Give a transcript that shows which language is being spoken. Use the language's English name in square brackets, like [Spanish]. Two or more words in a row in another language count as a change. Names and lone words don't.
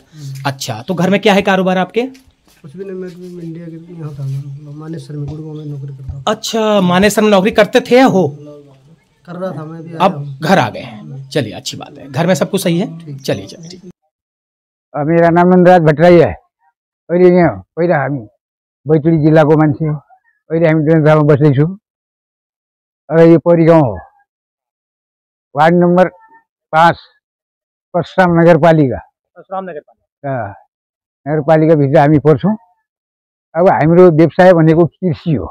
[Hindi] अच्छा, तो घर में क्या है कारोबार आपके? कुछ भी नहीं, मैं इंडिया के यहाँ था, मानेसर में गुड़गांव में नौकरी करता हूँ। अच्छा, मानेसर में नौकरी करते थे या हो? कर रहा था मैं भी। अब घर आ गए हैं, चलिए अच्छी बात है। घर में सब कुछ सही है? चलिए। मेरा नाम नन्दराज भट्टराई है। [Nepali] पहिला हामी बैतडी जिल्लाको मान्छे हो। अहिले हामी डेन्जामा बस्दैछौँ र यो परी गाउँ हो, वार्ड नम्बर 5, परशुराम नगरपालिका। नगरपालिकाभित्र हामी पर्छौँ। अब हाम्रो व्यवसाय भनेको कृषि हो।